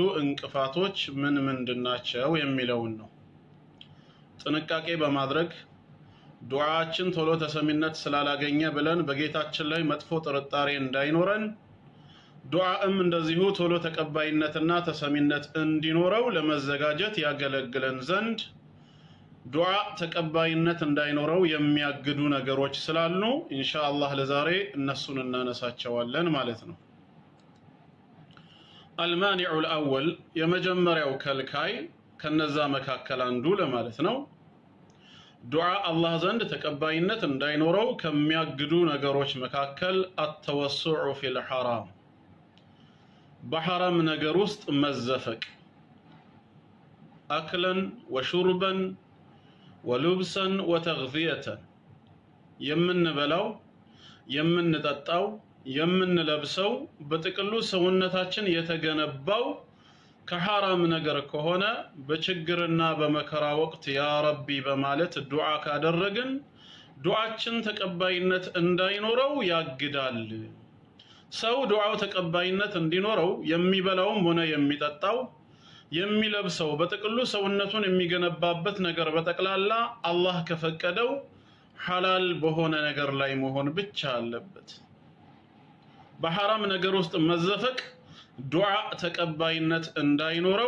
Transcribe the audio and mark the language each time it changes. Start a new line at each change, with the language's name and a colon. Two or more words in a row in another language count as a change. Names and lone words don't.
Amharic: እንቅፋቶች ምን ምንድናቸው የሚለውን ነው ጥንቃቄ በማድረግ ዱዓችን ቶሎ ተሰሚነት ስላላገኘ ብለን በጌታችን ላይ መጥፎ ጥርጣሬ እንዳይኖረን ዱዓም እንደዚሁ ቶሎ ተቀባይነትና ተሰሚነት እንዲኖረው ለመዘጋጀት ያገለግለን ዘንድ ዱዓ ተቀባይነት እንዳይኖረው የሚያግዱ ነገሮች ስላሉ ኢንሻአላህ ለዛሬ እነሱን እናነሳቸዋለን ማለት ነው
Arabic: المانع الأول
Amharic: የመጀመሪያው ከልካይ ከነዛ መካከል አንዱ ለማለት ነው ዱዓ አላህ ዘንድ ተቀባይነት እንዳይኖረው ከሚያግዱ ነገሮች መካከል
Arabic: التوسع في الحرام
Amharic: በሐራም ነገር ውስጥ መዘፈቅ
Arabic: أكلا وشربا ولبسا وتغذية
Amharic: የምንበላው የምንጠጣው የምንለብሰው በጥቅሉ ሰውነታችን የተገነባው ከሐራም ነገር ከሆነ በችግርና በመከራ ወቅት
Arabic: يا ربي
Amharic: በማለት ዱዓ ካደረግን ዱዓችን ተቀባይነት እንዳይኖረው ያግዳል ሰው ዱዓው ተቀባይነት እንዲኖረው የሚበላውም ሆነ የሚጠጣው የሚለብሰው በጥቅሉ ሰውነቱን የሚገነባበት ነገር በጠቅላላ አላህ ከፈቀደው ሐላል በሆነ ነገር ላይ መሆን ብቻ አለበት በሐራም ነገር ውስጥ መዘፈቅ ዱዓ ተቀባይነት እንዳይኖረው